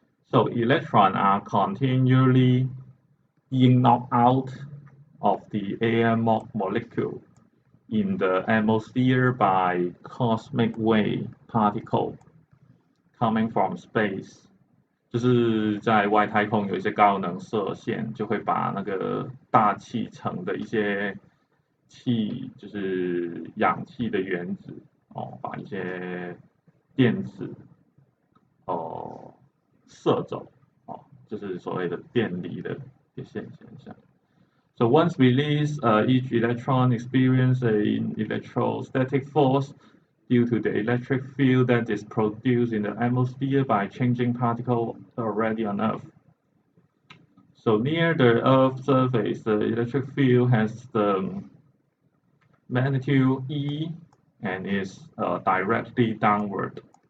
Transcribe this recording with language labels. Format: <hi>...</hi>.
<en>So electrons are continually being knocked out of the air molecule in the atmosphere by cosmic wave particle coming from space.</en> <zh>就是在外太空有一些高能射线，就会把那个大气层的一些就是氧气的原子把一些电子射走就是所谓的电离的现象。</zh> <en>So once released, each electron experiences an electrostatic force due to the electric field that is produced in the atmosphere by changing particles already on Earth. So near the Earth's surface, the electric field has the magnitude E and is directly downward.</en>